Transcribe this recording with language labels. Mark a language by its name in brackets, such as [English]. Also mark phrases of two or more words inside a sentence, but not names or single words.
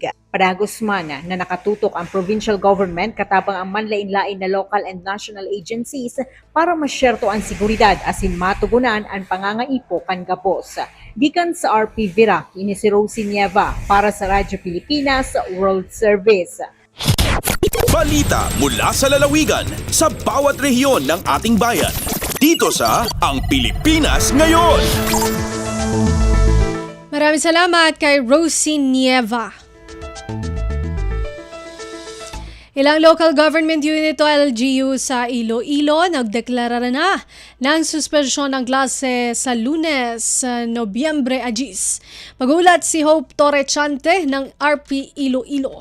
[Bikol] Padagos man na nakatutok ang provincial government katabang ang manlain-lain na [English] local and national agencies [Bikol] para masyerto ang seguridad asin matugunan ang pangangaipo kan gabos. Gikan sa RP Virac, ini si Rosie Nieva para sa Radyo Pilipinas World Service. [Filipino] Balita mula sa lalawigan sa bawat rehiyon ng ating bayan. Dito sa Ang Pilipinas Ngayon. Maraming salamat kay Rosie Nieva. Ilang local government unit o LGU sa Iloilo nagdeklara na ng suspensyon ng klase sa Lunes, Nobyembre 10. Magulat si Hope Torrechante ng RP Iloilo.